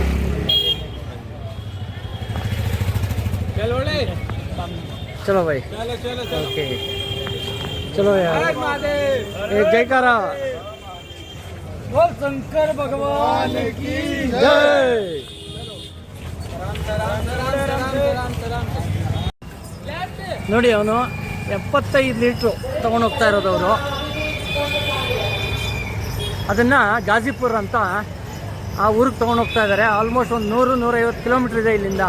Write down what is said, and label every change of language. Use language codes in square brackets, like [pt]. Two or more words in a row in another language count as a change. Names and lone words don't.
[hi] चलो भाई, चलो ओके चलो यार, एक जयकारा बोल शंकर भगवान की [kn] जय। ನೋಡಿ ಅವನು 75 ಲೀಟ್ರು ತೊಗೊಂಡೋಗ್ತಾ ಇರೋದು. ಅವರು ಅದನ್ನು ಗಾಜಿಪುರ ಅಂತ ಆ ಊರಿಗೆ ತೊಗೊಂಡೋಗ್ತಾ ಇದ್ದಾರೆ. ಆಲ್ಮೋಸ್ಟ್ ಒಂದು 100-150 ಕಿಲೋಮೀಟ್ರ್ ಇದೆ ಇಲ್ಲಿಂದ.